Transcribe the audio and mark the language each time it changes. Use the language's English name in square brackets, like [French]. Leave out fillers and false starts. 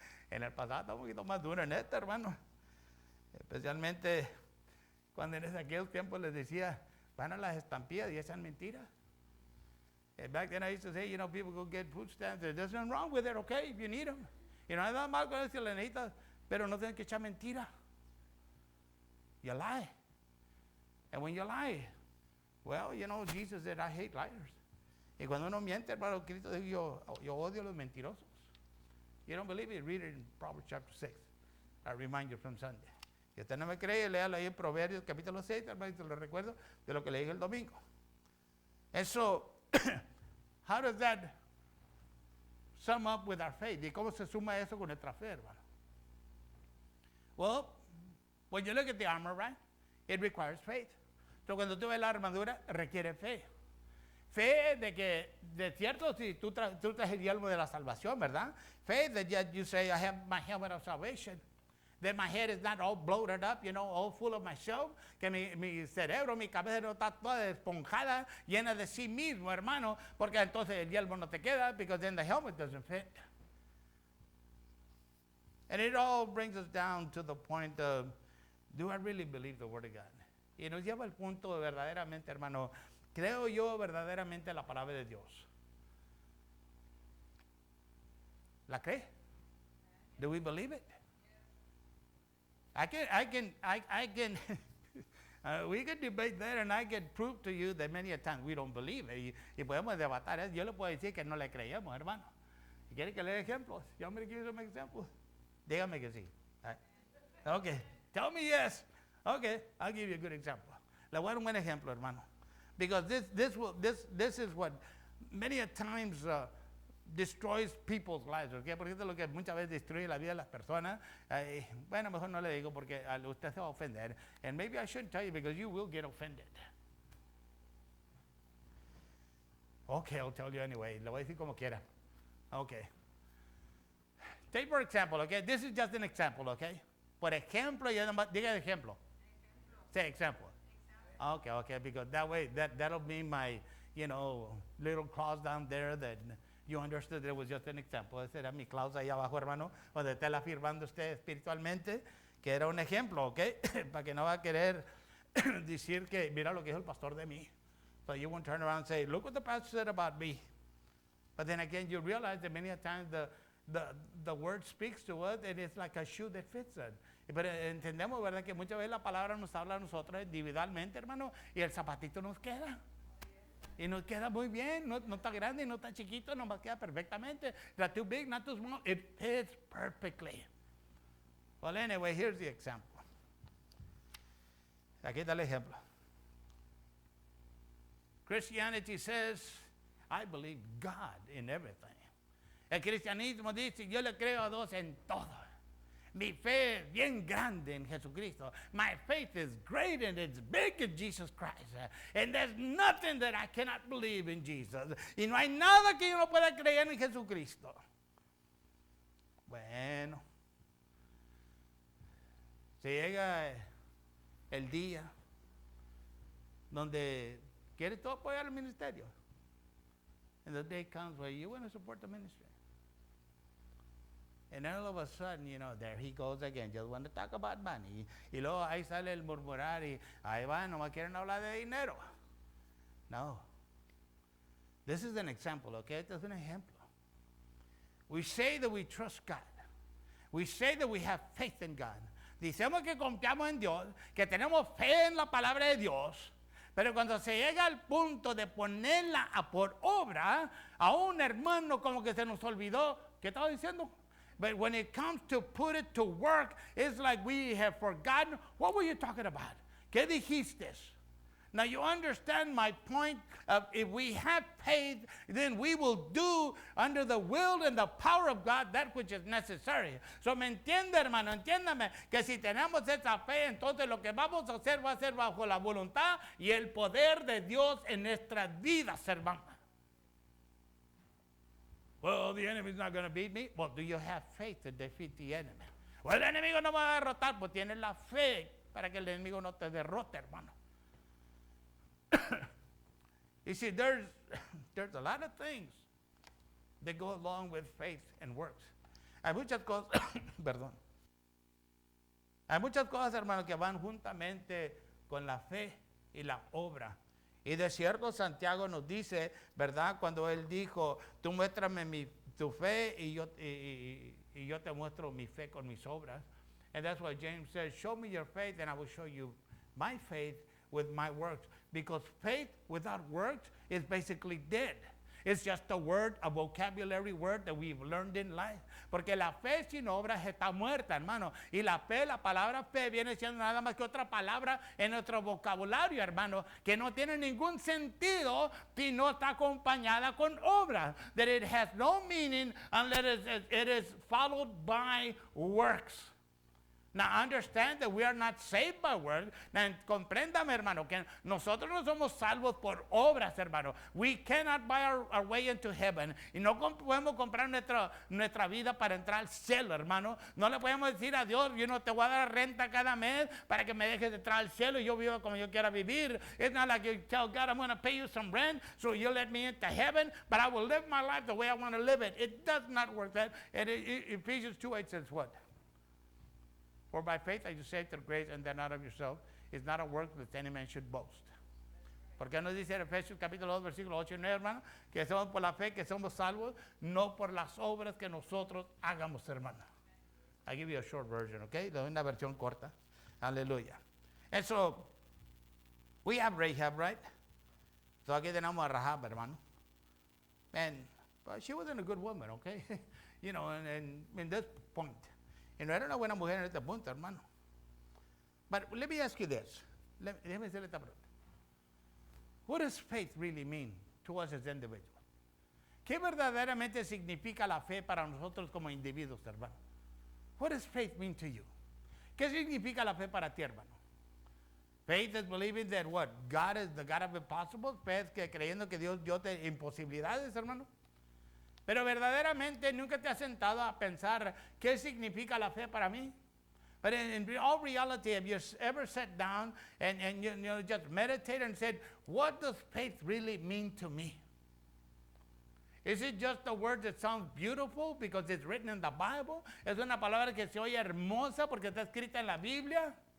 [Spanish] En el pasado, un poquito más duro en esto, hermano. Especialmente cuando en aquellos tiempos les decía, van a las estampillas y esas mentiras. [English] And back then I used to say, people go get food stamps. There's nothing wrong with it, okay, if you need them. [Spanish] No hay nada mal con eso, le necesitas, pero no tienes que echar mentira. [English] You lie. And when you lie, well, Jesus said, I hate liars. [Spanish] Y cuando uno miente, hermano, Cristo dijo, yo odio a los mentirosos. [English] You don't believe it? Read it in Proverbs chapter 6. I remind you from Sunday. [Spanish] Si usted no me cree, léalo ahí en Proverbios capítulo 6, hermano, y te lo recuerdo de lo que le dije el domingo. [English] Eso, how does that sum up with our faith? [Spanish] ¿Y cómo se suma eso con nuestra fe, hermano? [English] Well, when you look at the armor, right, it requires faith. [Spanish] So cuando tú ves la armadura, requiere fe. Fe de que, de cierto, si tú traes el yelmo de la salvación, ¿verdad? [English] Faith that you say, I have my helmet of salvation. That my head is not all bloated up, all full of myself. [Spanish] Que mi cerebro, mi cabeza no está toda esponjada, llena de sí mismo, hermano. Porque entonces el yelmo no te queda, [English] because then the helmet doesn't fit. And it all brings us down to the point of, do I really believe the Word of God? [Spanish] Y nos lleva al punto de verdaderamente, hermano, creo yo verdaderamente la palabra de Dios. ¿La cree? [English] Do we believe it? I can we can debate that, and I can prove to you that many a times we don't believe it. [Spanish] Y podemos debatir eso. Yo le puedo decir que no le creemos, hermano. ¿Y quiere que le dé ejemplos? [English] You want me to give you some examples? [Spanish] Dígame que sí. [English] Okay. Tell me yes. Okay, I'll give you a good example. [Spanish] Le voy a dar un buen ejemplo, hermano. [English] Because this is what many a times destroys people's lives, ¿okay? [Spanish] Porque esto es lo que muchas veces destruye la vida de las personas. Bueno, mejor no le digo porque usted se va a ofender. [English] And maybe I shouldn't tell you because you will get offended. Okay, I'll tell you anyway. [Spanish] Le voy a decir como quiera. [English] Okay. Take for example, okay? This is just an example, okay? [Spanish] Por ejemplo, diga ejemplo. [English] Say example. Okay, because that way, that'll be my, little clause down there that you understood that it was just an example. [Spanish] Esa era mi clause ahí abajo, hermano, donde está afirmando usted espiritualmente que era un ejemplo, ¿ok? Para que no va a querer decir que, mira lo que dijo el pastor de mí. [English] So you won't turn around and say, look what the pastor said about me. But then again, you realize that many times the word speaks to us and it's like a shoe that fits us. [Spanish] Pero entendemos, ¿verdad? Que muchas veces la palabra nos habla a nosotros individualmente, hermano, y el zapatito nos queda. Y nos queda muy bien, no está grande, no está chiquito, nos queda perfectamente. [English] Not too big, not too small, it fits perfectly. Well, anyway, here's the example. [Spanish] Aquí está el ejemplo. [English] Christianity says, I believe God in everything. [Spanish] El cristianismo dice, yo le creo a Dios en todo. Mi fe es bien grande en Jesucristo. [English] My faith is great and it's big in Jesus Christ. And there's nothing that I cannot believe in Jesus. [Spanish] Y no hay nada que yo no pueda creer en Jesucristo. Bueno, se llega el día donde quiere todo apoyar el ministerio. [English] And the day comes where you want to support the ministry. And then all of a sudden, there he goes again, just want to talk about money. [Spanish] Y luego ahí sale el murmurar y ahí va, no me quieren hablar de dinero. [English] No. This is an example, okay? [Spanish] Este es un ejemplo. [English] We say that we trust God. We say that we have faith in God. [Spanish] Dicemos que confiamos en Dios, que tenemos fe en la palabra de Dios. Pero cuando se llega al punto de ponerla por obra, a un hermano como que se nos olvidó, ¿qué estaba diciendo? [English] But when it comes to put it to work, it's like we have forgotten. What were you talking about? [Spanish] ¿Qué dijiste? [English] Now you understand my point of if we have faith, then we will do under the will and the power of God that which is necessary. [Spanish] So me entiende, hermano, entiéndame que si tenemos esa fe, entonces lo que vamos a hacer va a ser bajo la voluntad y el poder de Dios en nuestras vidas, hermano. [English] Well, the enemy's not going to beat me. Well, do you have faith to defeat the enemy? [Spanish] Well, el enemigo no va a derrotar, pues tienes la fe para que el enemigo no te derrote, hermano. [English] You see, there's a lot of things that go along with faith and works. [Spanish] Hay muchas cosas, perdón. Hay muchas cosas, hermano, que van juntamente con la fe y la obra. Y de cierto, Santiago nos dice, ¿verdad? Cuando él dijo, tú muéstrame tu fe y yo te muestro mi fe con mis obras. [English] And that's why James says, show me your faith and I will show you my faith with my works. Because faith without works is basically dead. It's just a word, a vocabulary word that we've learned in life. [Spanish] Porque la fe sin obras está muerta, hermano. Y la fe, la palabra fe, viene siendo nada más que otra palabra en nuestro vocabulario, hermano, que no tiene ningún sentido si no está acompañada con obras. [English] That it has no meaning unless it is followed by works. Now understand that we are not saved by works. [Spanish] Now, compréndame, hermano, que nosotros no somos salvos por obras, hermano. [English] We cannot buy our way into heaven. [Spanish] Y no podemos comprar nuestra vida para entrar al cielo, hermano. No le podemos decir a Dios, yo no te voy a dar renta cada mes para que me dejes entrar al cielo y yo vivo como yo quiera vivir. [English] It's not like you tell God, I'm going to pay you some rent so you let me into heaven, but I will live my life the way I want to live it. It does not work that. And Ephesians 2:8 says what? For by faith are you saved through grace, and that not of yourself. It's not a work that any man should boast. [Spanish] ¿Por qué nos dice en Efesios capítulo 2, versículos 8 y 9, hermano? Que somos por la fe, que somos salvos, no por las obras que nosotros hagamos, hermano. [English] I give you a short version, okay? [Spanish] Le doy una versión corta. [English] Hallelujah. And so, we have Rahab, right? [Spanish] So aquí tenemos a Rahab, hermano. [English] And but she wasn't a good woman, okay? And in this point. [Spanish] Y no era una buena mujer en este punto, hermano. [English] But let me ask you this. [Spanish] Déjeme hacerle esta pregunta. [English] What does faith really mean to us as individuals? [Spanish] ¿Qué verdaderamente significa la fe para nosotros como individuos, hermano? [English] What does faith mean to you? [Spanish] ¿Qué significa la fe para ti, hermano? [English] Faith is believing that what? God is the God of impossible. [Spanish] Fe es que creyendo que Dios dio imposibilidades, hermano. Pero verdaderamente nunca te has sentado a pensar qué significa la fe para mí. [English] But in all reality, have you ever sat down and you know, just meditated and said, what does faith really mean to me? Is it just a word that sounds beautiful because it's written in the Bible? [Spanish] ¿Es una palabra que se oye hermosa porque está escrita en la Biblia?